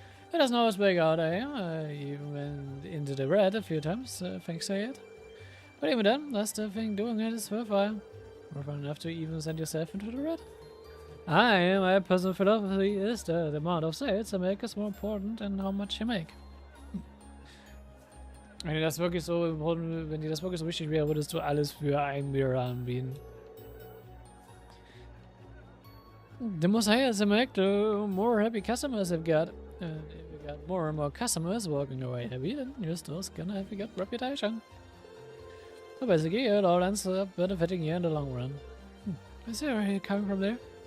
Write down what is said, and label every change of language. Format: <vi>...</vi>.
<en>It doesn't always work out, eh? You went into the red a few times, thanks to it. But even then, that's the thing, doing it is worthwhile. Worthwhile enough to even send yourself into the red. My personal philosophy is that the amount of sales you make is more important than how much you make.</en> <de>Wenn dir das wirklich so important, wenn dir das wirklich so wichtig wäre, würdest du alles für einen Mirror anbieten.</de> <en>The more sales you make, the more happy customers you've got. If you got more and more customers walking away happy, then you're still gonna have a good reputation. So basically, it all ends up benefiting you in the long run. I see where you're coming from there.</en>